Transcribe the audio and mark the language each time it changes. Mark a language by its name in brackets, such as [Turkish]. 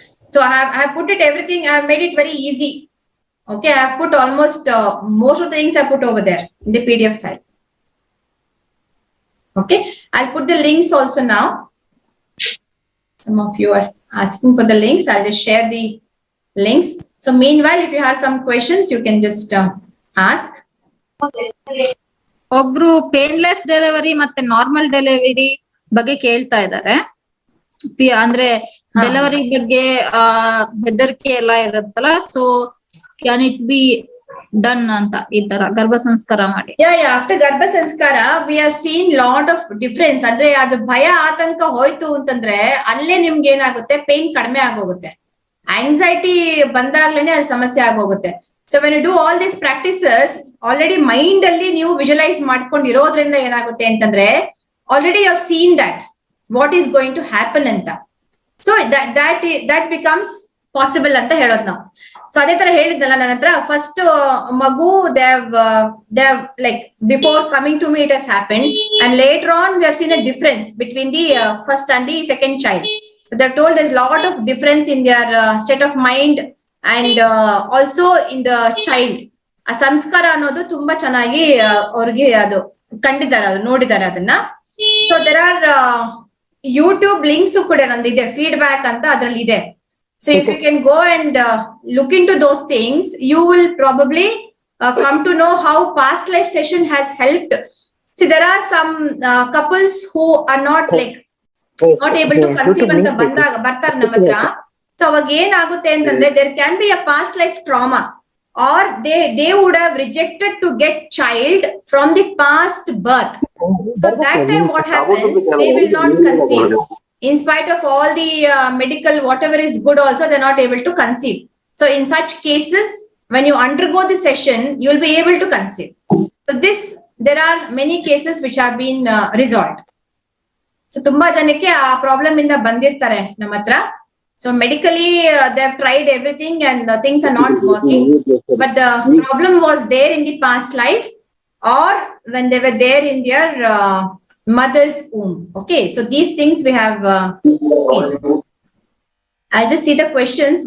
[English] So I have put it everything. I have made it very easy. Okay, I have put almost most of the things I put over there in the PDF file. Okay, I'll put the links also now. Some of you are asking for the links. I'll just share the links. So meanwhile, if you have some questions, you can just ask. [Kannada] ಒಬ್ರು painless delivery ಮತ್ತೆ normal delivery ಬಗ್ಗೆ ಕೇಳ್ತಾ ಇದ್ದಾರೆ. ಅಂದ್ರೆ delivery ಬಗ್ಗೆ ಹೆದರಿಕೆ ಎಲ್ಲ ಇರುತ್ತಲ್ಲ, so [English] can it be done [Kannada] ಅಂತ ಈ ತರ ಗರ್ಭ ಸಂಸ್ಕಾರ ಮಾಡಿ? [English] After ಗರ್ಭ ಸಂಸ್ಕಾರ we have seen lot of difference. [Kannada] ಅಂದ್ರೆ ಅದು ಭಯ ಆತಂಕ ಹೋಯ್ತು ಅಂತಂದ್ರೆ ಅಲ್ಲೇ ನಿಮ್ಗೆ ಏನಾಗುತ್ತೆ, ಪೇನ್ ಕಡಿಮೆ ಆಗೋಗುತ್ತೆ. [English] anxiety [Kannada] ಬಂದಾಗ್ಲೇನೆ ಅಲ್ಲಿ ಸಮಸ್ಯೆ ಆಗೋಗುತ್ತೆ. [English] so when you do all these practices, already mind ಅಲ್ಲಿ ನೀವು visualise [Kannada] ಮಾಡ್ಕೊಂಡಿರೋದ್ರಿಂದ ಏನಾಗುತ್ತೆ ಅಂತಂದ್ರೆ [English] Already you have seen that what is going to happen ಅಂತ. So that becomes possible [Kannada] ಅಂತ ಹೇಳೋದು ನಾವು. [English] so [Kannada] ಅದೇ ತರ ಹೇಳಿದ್ನಲ್ಲ ನನ್ನ ಹತ್ರ, [English] First ಮಗು ದೇವ್ like before coming to me it has happened, and later on we have seen a difference between the first and the second child. So they're told there's a lot of difference in their state of mind and also in the child. [Kannada] ಆ ಸಂಸ್ಕಾರ ಅನ್ನೋದು ತುಂಬಾ ಚೆನ್ನಾಗಿ ಅವ್ರಿಗೆ ಅದು ಕಂಡಿದ್ದಾರೆ, ಅದು ನೋಡಿದ್ದಾರೆ ಅದನ್ನ. So [English] there are YouTube links [Kannada] ಕೂಡ ನಂದಿದೆ, ಫೀಡ್ಬ್ಯಾಕ್ ಅಂತ ಅದ್ರಲ್ಲಿ ಇದೆ. [English] So if you can go and look into those things, you will probably come to know how past life session has helped. See, there are some couples who are not not able to conceive [Kannada] ಅಂತ ಬಂದಾಗ ಬರ್ತಾರೆ ನಮ್ಮ ಹತ್ರ. [English] so [Kannada] ಅವಾಗ ಏನಾಗುತ್ತೆ ಅಂತಂದ್ರೆ [English] there can be a past life trauma, or they would have rejected to get child from the past birth. So that time what happens, they will not conceive. In spite of all the medical whatever is good also, they're not able to conceive. So in such cases, when you undergo the session, you will be able to conceive. So there are many cases which have been resolved. [Kannada] So ತುಂಬಾ ಜನಕ್ಕೆ ಆ problem ಇಂದ ಬಂದಿರ್ತಾರೆ ನಮ್ಮ ಹತ್ರ. [English] So medically they have tried everything and things are not working, but the problem was there in the past life or when they were there in their mother's womb. Okay, so these things we have seen. I'll just see the questions.